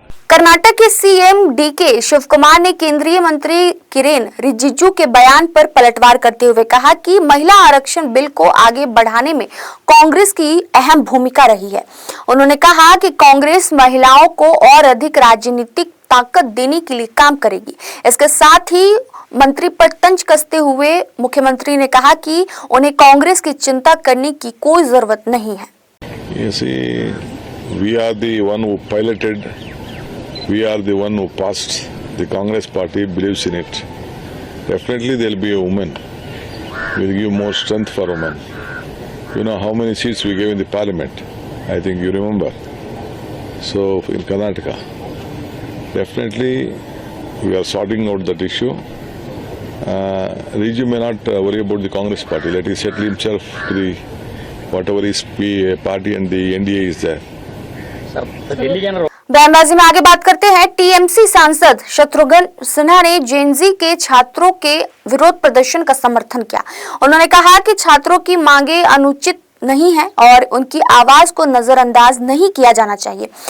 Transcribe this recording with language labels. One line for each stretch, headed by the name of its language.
Hindi: कर्नाटक के CM DK Shivkumar ने केंद्रीय मंत्री किरेन रिजिजू के बयान पर पलटवार करते हुए कहा कि महिला आरक्षण बिल को आगे बढ़ाने में कांग्रेस की अहम भूमिका रही है। उन्होंने कहा कि कांग्रेस महिलाओं को और अधिक राजनीतिक ताकत देने के लिए काम करेगी। इसके साथ ही मंत्री पर तंज कसते हुए मुख्यमंत्री ने कहा कि उन्हें कांग्रेस की चिंता करने की कोई जरूरत नहीं है।
English: You see, we are the one who piloted, we are the one who passed. The Congress party believes in it. Definitely there will be a woman. We will give more strength for women. You know how many seats we gave in the parliament? I think you remember. So in Karnataka, definitely we are sorting out that issue. Riju may not worry about the Congress party. Let him settle himself to the whatever his party and the NDA is there.
Hindi: बयानबाजी में आगे बात करते हैं। TMC सांसद शत्रुघ्न सिन्हा ने JNG के छात्रों के विरोध प्रदर्शन का समर्थन किया। उन्होंने कहा कि छात्रों की मांगे अनुचित नहीं है और उनकी आवाज को नजरअंदाज नहीं किया जाना चाहिए।